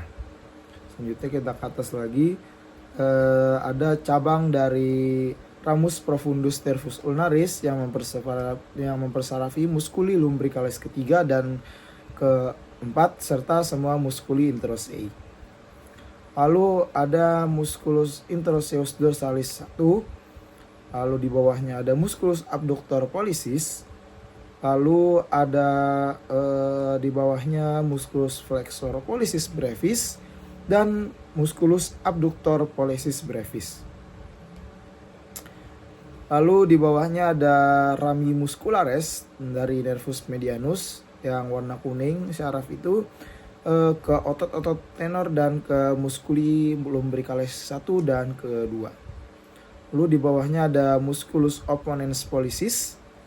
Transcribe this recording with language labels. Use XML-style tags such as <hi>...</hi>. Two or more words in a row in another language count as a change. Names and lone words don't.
<id>Selanjutnya kita ke atas lagi, ada cabang dari ramus profundus nervus ulnaris yang mempersarafi musculi lumbricalis ketiga dan keempat serta semua musculi interosei. Lalu ada musculus interosseus dorsalis 1. Lalu di bawahnya ada musculus abductor pollicis. Lalu ada di bawahnya musculus flexor pollicis brevis dan musculus abductor pollicis brevis. Lalu di bawahnya ada rami muscularis dari nervus medianus yang warna kuning syaraf itu ke otot-otot tenor dan ke musculi lumbricalis 1 dan ke-2. Lalu di bawahnya ada musculus opponens pollicis.</id>